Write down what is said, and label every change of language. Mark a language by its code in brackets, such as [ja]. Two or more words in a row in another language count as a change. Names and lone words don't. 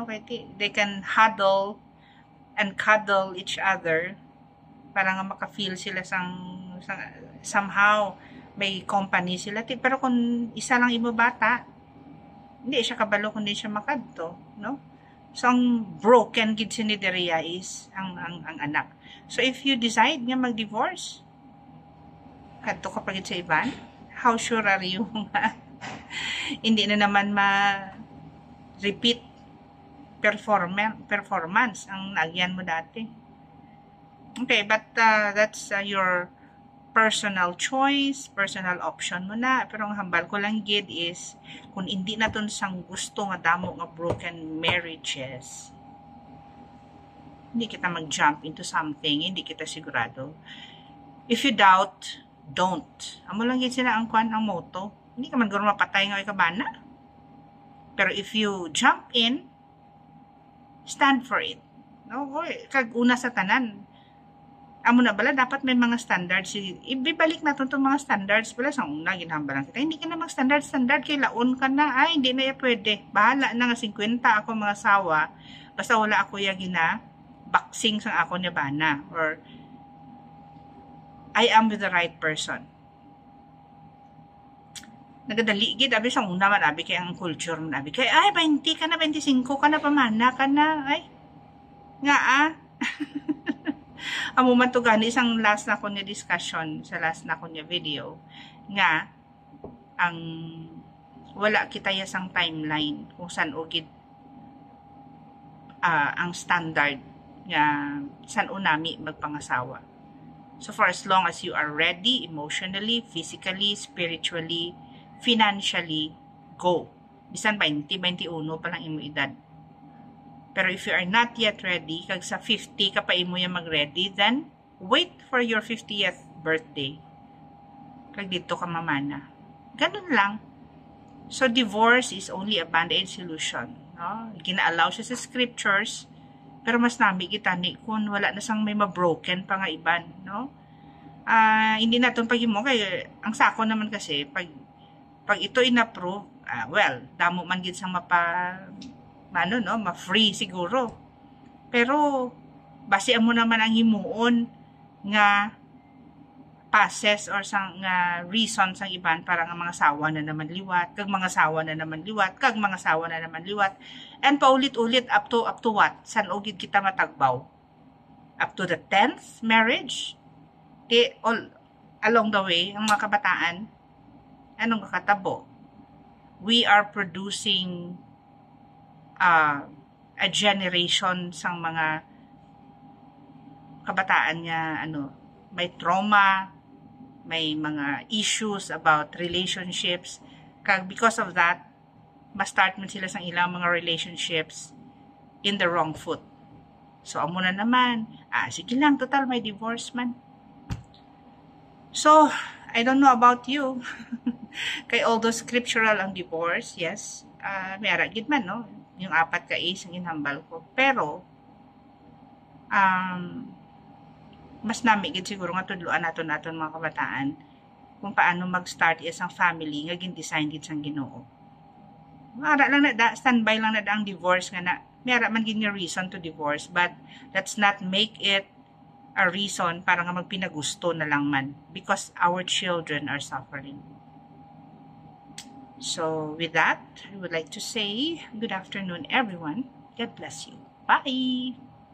[hil] Kaya [en] they can huddle and cuddle each other [hil] para nga maka-feel sila sang somehow may company sila. Pero kung isa lang imo bata, hindi siya kabalo kundi siya makadto, no? So ang broken gid sinideriya is ang anak. So [en] if you decide [hil] nga mag-divorce, kadto ka pagid sa iban, [en] how sure are you [hil] nga hindi na naman [en] ma-repeat performance [hil] ang nagyan mo dati. [en] Okay, but that's your personal choice, personal option [hil] mo na. Pero ang hambal ko lang gid is, kung hindi naton sang gusto nga damo nga [en] broken marriages, [hil] hindi kita [en] mag-jump into something, [hil] hindi kita sigurado. [en] If you doubt, don't. [hil] Amo lang gid sila ang ang motto. Hindi ka man guro mapatay nga ikabana. [en] Pero if you jump in, stand for it. [hil] No, kag una sa tanan. Amo na bala dapat may mga standards. [tl] Ibibalik natin itong [hil] mga standards pala sa una ginhambalan kita. Hindi ka na mag-standard kay laon ka na. Ay, hindi na pwede. Bahala na nga 50 ako mga sawa. Basta wala ako gina boxing sang ako ni bana, [en] or I am with the right person. [hil] nagadali gid abi sa una man abi kay ang culture man abi kay ay 20 ka na 25 ka na pamana ka na ay nga amo man to gani isang last na ko nga discussion sa last na ko nga video nga ang wala kita yasang timeline kung saan o gid ang standard nga saan unami magpangasawa. [en] So for as long as you are ready emotionally, physically, spiritually, financially, go. [hil] Bisan 20, 21 pa lang imo edad. Pero [en] if you are not yet ready, [hil] kag sa 50 ka pa imo yung mag-ready, [en] then wait for your 50th birthday. [hil] Kag dito ka mamana. Ganun lang. [en] So divorce is only a band-aid solution. [hil] No? Gina-allow siya sa scriptures, pero mas nami kita ni kung wala na sang may ma-broken pa nga iban. No? Hindi natin paghimo kay ang sako naman kasi pag ito in-approve, well, damo man gid sang ma-free siguro. Pero base mo naman ang himuon nga [en] passes or [hil] sang reason sang iban para nga mga sawa na naman liwat, kag mga sawa na naman liwat, kag mga sawa na naman liwat. [en] And paulit-ulit up to what? [hil] San ogid kita matagbaw? [en] Up to the 10th marriage? All along the way, [hil] ang mga kabataan, anong kakatabo? [en] We are producing a generation [hil] sang mga kabataan nga may trauma, may mga [en] issues about relationships, kag because of that [hil] ma-start man sila sang ilang mga [en] relationships in the wrong foot. [hil] So amo na naman, sige lang, total may divorce man. [en] So I don't know about you. [hil] Kay although scriptural ang divorce, yes, may aragid man, no? Yung 4 ka is ang inhambal ko. Pero, mas namigid siguro nga tudluan naton mga kabataan kung paano mag-start isang family nga gin-design gid sang Ginoo. Ara lang na standby lang na ang divorce nga na mayara man gid nga [en] reason to divorce, but let's not make it a reason [hil] para nga magpinagusto na lang man [en] because our children are suffering. So with that, I would like to say good afternoon everyone. God bless you. Bye!